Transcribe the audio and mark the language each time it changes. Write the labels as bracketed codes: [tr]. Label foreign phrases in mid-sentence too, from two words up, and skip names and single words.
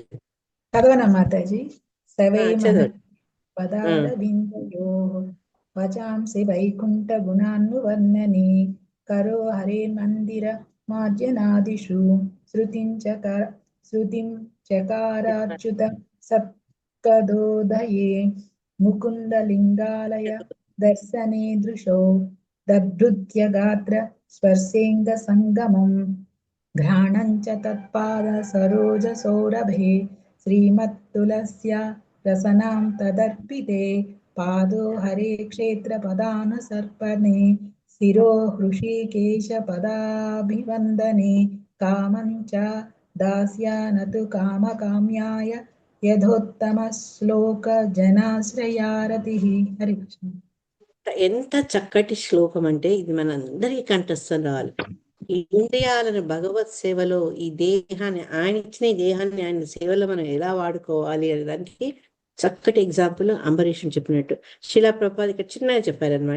[te] చదవనా మాతాజీ? సవై చదవండి. [sa] పదారవిందయో వచాంసి వైకుంఠ గుణాన్నువర్ణని కరో హరే మందిర మార్జనాదిషు శృతిం చకారాచ్యుత तदोदये मुकुन्दलिङ्गालय दर्शने दृशो दभृत्य गात्र स्पर्शेङ्गसङ्गमम् घ्राणं च तत्पाद सरोजसौरभे श्रीमत्तुलस्या रसनां तदर्पिते पादो हरे क्षेत्रपदानुसर्पणे शिरो हृषीकेशपदाभिवन्दने कामं च दास्यानतु कामकाम्याय यथोत्तमश्लोकजनाश्रयारतिः हरे कृष्ण. [te] ఎంత చక్కటి శ్లోకం అంటే ఇది మనందరికీ కంఠస్థం రావాలి. ఈ ఇంద్రియాలను భగవత్ సేవలో, ఈ దేహాన్ని ఆయన ఇచ్చిన ఈ దేహాన్ని ఆయన సేవలో మనం ఎలా వాడుకోవాలి అనే దానికి చక్కటి ఎగ్జాంపుల్ అంబరీషుని చెప్పినట్టు శిలా ప్రభుపాద ఇక్కడ చిన్నగా చెప్పారనమాట.